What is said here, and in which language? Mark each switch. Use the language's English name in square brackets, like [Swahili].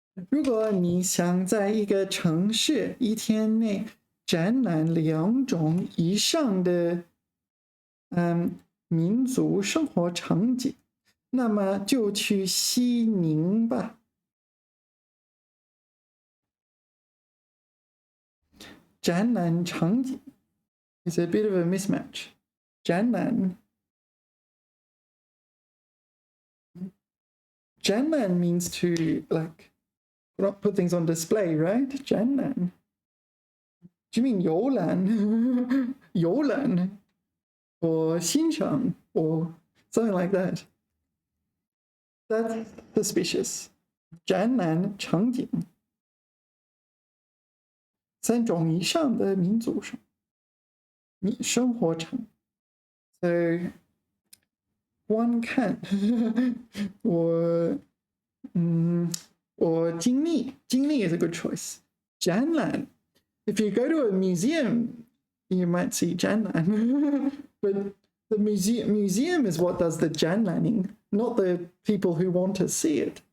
[Chinese] 如果你想在一个城市一天内展览2种以上的民族生活场景，那么就去西宁吧。 [English] 展览场景 is a bit of a mismatch. 展览 means to like put things on display, right? 展览 Do you mean [Chinese] 游览游览 [English] or 欣赏 or something like that? That's suspicious. [Chinese] 展览场景3种以上的民族生活场 So 观看我经历 [English] is a good choice. 展览 If you go to a museum, you might see 展览 but the museum is what does the 展览ing, not the people who want to see it.